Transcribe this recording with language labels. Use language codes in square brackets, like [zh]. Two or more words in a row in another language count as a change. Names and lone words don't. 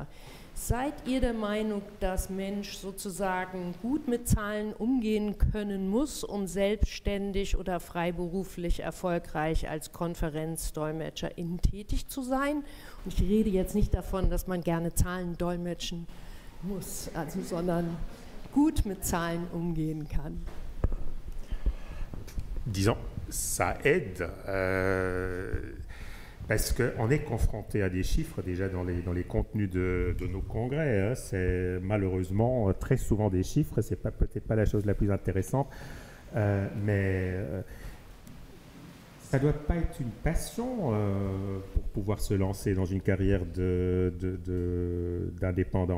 [de] Seid ihr der Meinung, dass Mensch sozusagen gut mit Zahlen umgehen können muss, um selbstständig oder freiberuflich erfolgreich als Konferenzdolmetscherin tätig zu sein? Und ich rede jetzt nicht davon, dass man gerne Zahlen dolmetschen muss, also, sondern gut mit Zahlen umgehen kann. [fr] Disons, ça aide. Parce qu'on est confronté à des chiffres déjà dans les contenus de nos congrès. Hein. C'est malheureusement très souvent des chiffres, c'est peut-être pas la chose la plus intéressante, mais ça ne doit pas être une passion pour pouvoir se lancer dans une carrière d'indépendant.